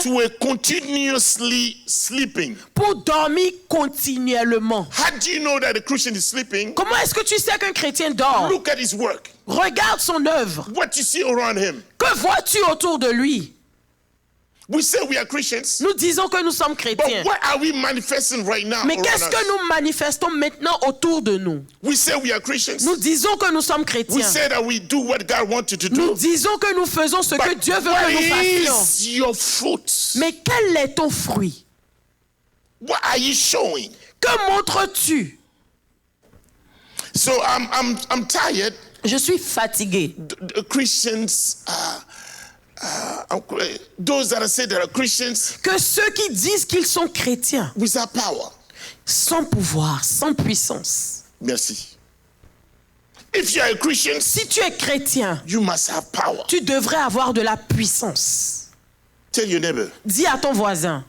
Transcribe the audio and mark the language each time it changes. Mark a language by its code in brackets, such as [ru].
[en] to a continuously sleeping. [fr] pour dormir continuellement. [en] How do you know that a Christian is sleeping? [fr] Comment est-ce que tu sais qu'un chrétien dort? [en] Look at his work. [fr] Regarde son œuvre. [en] What you see around him. [fr] Que vois-tu autour de lui? [en] We say we are Christians, [fr] Nous disons que nous sommes [en] but [fr] chrétiens. [en] what are we manifesting right now [fr] Mais [en] around [fr] qu'est-ce [en] us? [fr] que nous manifestons maintenant autour de nous? [en] We say we are Christians. [fr] Nous disons que nous sommes [en] We [fr] chrétiens. [en] say that we do what God wants you to [fr] Nous [en] do. [fr] disons que nous faisons ce que [en] But [fr] Dieu veut [en] what [fr] que nous fassions. [en] is your fruit? [fr] Mais quel est ton fruit? [en] What are you showing? [fr] Que montres-tu? [en] So I'm tired. [fr] Je suis fatigué. [en] The Christians, those that say they are Christians [fr] Que ceux qui disent qu'ils sont chrétiens, [en] without power. [fr] sans pouvoir, sans puissance. [en] Merci. If you are a Christian, [fr] Si tu es chrétien, [en] you must have power. [fr] tu devrais avoir de la puissance. [en] Tell your neighbor, [fr] Dis à ton voisin,